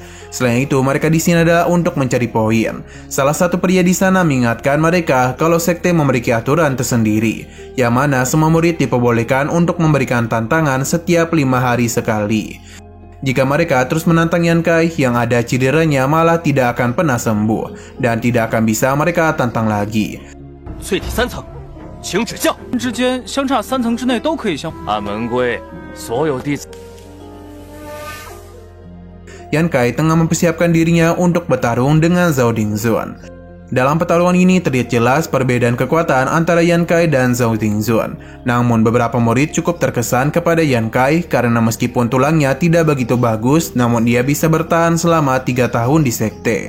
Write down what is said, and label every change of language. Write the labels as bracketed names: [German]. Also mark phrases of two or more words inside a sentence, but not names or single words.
[Indonesian] Selain itu, mereka di sini adalah untuk mencari poin. Salah satu pria di sana mengingatkan mereka kalau sekte memiliki aturan tersendiri, yang mana semua murid diperbolehkan untuk memberikan tantangan setiap 5 hari sekali. Jika mereka terus menantang Yan Kai, yang ada cederanya malah tidak akan pernah sembuh, dan tidak akan bisa mereka tantang lagi. [Chinese] 淬体3层，请指教。之间相差3层之内都可以相。按门规，所有弟子。 [Indonesian] Yan Kai tengah mempersiapkan dirinya untuk bertarung dengan Zhao Dingzun. Dalam pertarungan ini terlihat jelas perbedaan kekuatan antara Yan Kai dan Zhao Dingzun. Namun beberapa murid cukup terkesan kepada Yan Kai karena meskipun tulangnya tidak begitu bagus, namun dia bisa bertahan selama 3 tahun di sekte.